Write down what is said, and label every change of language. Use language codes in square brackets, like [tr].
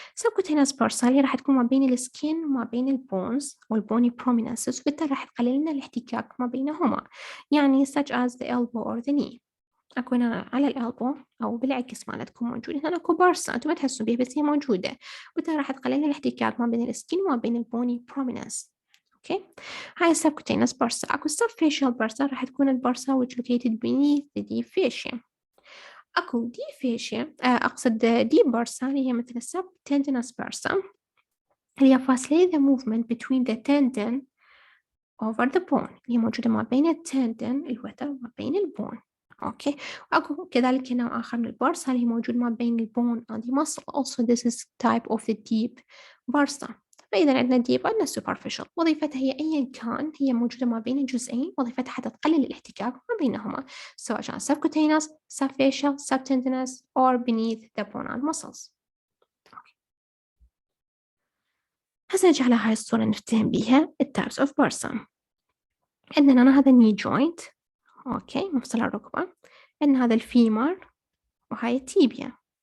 [ar] subcutaneous برسا اللي راح تكون ما بين السكين وما بين البونز والبوني prominences، وبالتالي راح تقلل لنا الاحتكاك ما بينهما، يعني [en] such as the elbow or the knee. [ar] اكو هنا على الالبو او بالعكس مالتكم موجود هنا اكو برسا، انتم ما تحسوا بيها بس هي موجوده، وبالتالي راح تقلل لنا الاحتكاك ما بين السكين وما بين البوني prominence. اوكي، هاي السبكوتينس برسا. اكو subfacial برسا راح تكون البرسا [en] which located beneath the deep fascia. [ar] اكو deep fascia اقصد deep برسا اللي هي مثل subtendinous برسا، اللي هي [en] facilitate the movement between the tendon over the bone، [ar] اللي هي موجودة ما بين التندن الوتر وما بين البون. اوكي، واكو كذلك نوع اخر من البرسا اللي هي موجود ما بين البون [en] and the muscle. Also this is type of the deep bursa. [ar] فإذا عندنا deep وعندنا superficial، وظيفتها هي أيا كان هي موجودة ما بين الجزئين، وظيفتها حتى تقلل الاحتكاك ما بينهما، سواء كان [en] subcutaneous, subfacial, subtendinous or beneath the bone and muscles. [ar] هسه نجي على هاي الصورة نفتهم بيها التابس اوف برسا. عندنا هذا الني جوينت، اوكي، مفصل الركبة، عندنا هذا الفيمر وهاي التيبيا.